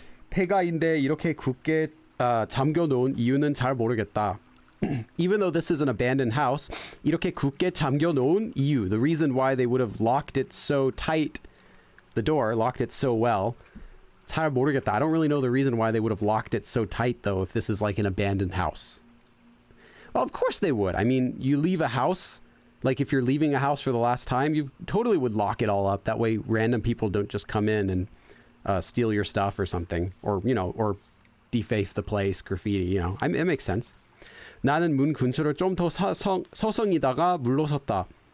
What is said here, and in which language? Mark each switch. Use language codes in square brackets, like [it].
[ko] 폐가인데 이렇게 굳게 잠겨놓은 이유는 잘 모르겠다. [en] Even though this is an abandoned house, [ko] 이렇게 굳게 잠겨놓은 이유, [en] the reason why they would have locked it so tight, the door, locked it so well, [ko] 잘 모르겠다. [en] I don't really know the reason why they would have locked it so tight, though, if this is like an abandoned house. Well, of course they would. I mean, you leave a house, like if you're leaving a house for the last time, you totally would lock it all up. That way random people don't just come in and steal your stuff or something, or, you know, or deface the place, graffiti, you know. It makes sense. [ko] 나는 문 근처를 좀 더 서성이다가 물러섰다.